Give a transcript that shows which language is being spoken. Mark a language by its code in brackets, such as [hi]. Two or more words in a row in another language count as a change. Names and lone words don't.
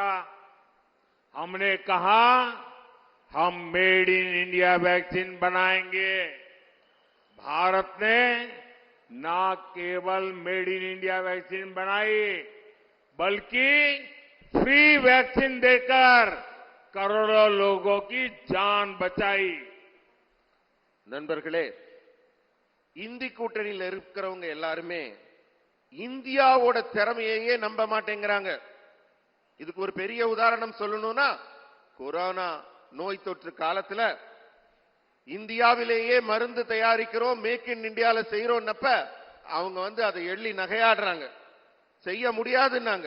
[hi] हमने कहा हम [en] Made in India [hi] वैक्सीन बनाएंगे. भारत ने ना केवल [en] Made in India [hi] वैक्सीन बनाई, बल्कि फ्री वैक्सीन देकर करोड़ों लोगों की जान बचाई. [ta] நண்பர்களே, இந்தி கூட்டணியில் இருக்கிறவங்க எல்லாருமே இந்தியாவோட திறமையே நம்ப மாட்டேங்கிறாங்க. இதுக்கு ஒரு பெரிய உதாரணம் சொல்லணும்னா, கொரோனா நோய் தொற்று காலத்துல இந்தியாவிலேயே மருந்து தயாரிக்கிறோம், மேக் இன் இந்தியால செய்யறோம்னப்ப அவங்க அதை எள்ளி நகையாடுறாங்க, செய்ய முடியாதுன்னாங்க.